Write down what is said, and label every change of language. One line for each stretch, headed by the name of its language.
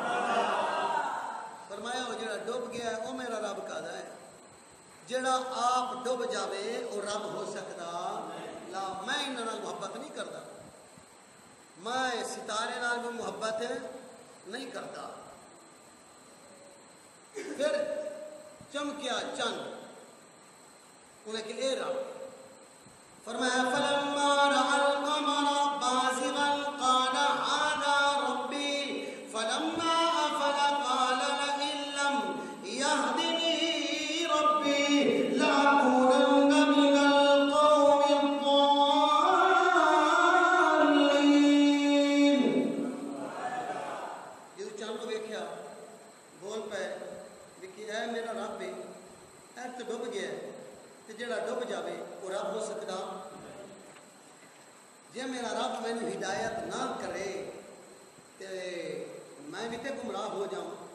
Punjabi: فرمایا وہ جڑا ڈب گیا او میرا رب کہدا ہے، جڑا آپ ڈب جاوے او رب ہو سکتا لا. میں انہاں نال محبت نہیں کرتا، میں ستارے نال بھی محبت نہیں کرتا. پھر چمکیا چند، انہیں کہ اے رب.
Arabic: فرمایا فلما رأى القمر بازغا قال هذا ربي فلما أفل قال لئن لم يهدني ربي لأكونن من القوم الضالين.
Punjabi: یہ چند کو دیکھیا بول پے کہ اے میرا رب ہے، اے تو ڈب گیا ہے، تے جڑا ڈب جاوے وہ رب ہو سکتا؟ جے میرا رب مینوں ہدایت نہ کرے تے میں بھی تے گمراہ ہو جاؤں.